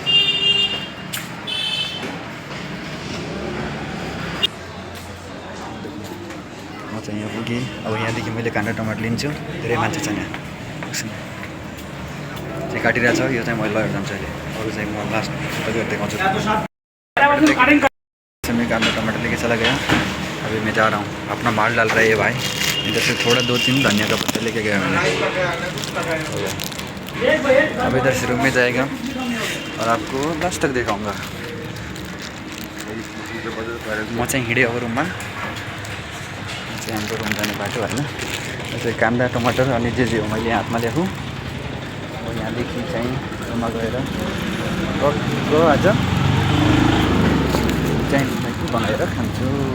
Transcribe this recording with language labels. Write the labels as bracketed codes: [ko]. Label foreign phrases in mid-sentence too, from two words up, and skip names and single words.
[ne] म चाहिँ यहाँ पुगेँ। अब यहाँदेखि मैले काँडा टमाटर लिन्छु। धेरै मान्छे छैन यहाँ, चाहिँ काटिरहेको छ। यो चाहिँ मैले लगेर जान्छु अहिले। अरू चाहिँ म लास्ट तपाईँहरू देखाउँछु। [hi] मैं कांदा टमाटर लेके चला गया। अभी मैं जा रहा हूँ, अपना माल डाल रहा है ये भाई। इधर से थोड़ा 2-3 धनिया का पत्ता लेके गया मैंने। अब इधर से रूम में जाएगा और आपको लास्ट तक दिखाऊंगा। [ne] म चाहिँ हिँडेँ अब रुममा। चाहिँ हाम्रो रुम जाने बाटो होइन। चाहिँ कांदा टमाटर अनि जे हो मैले हातमा ल्याएको। अब यहाँदेखि चाहिँ रुममा गएर आज चाइनिज मैगी बनाएर खान्छु।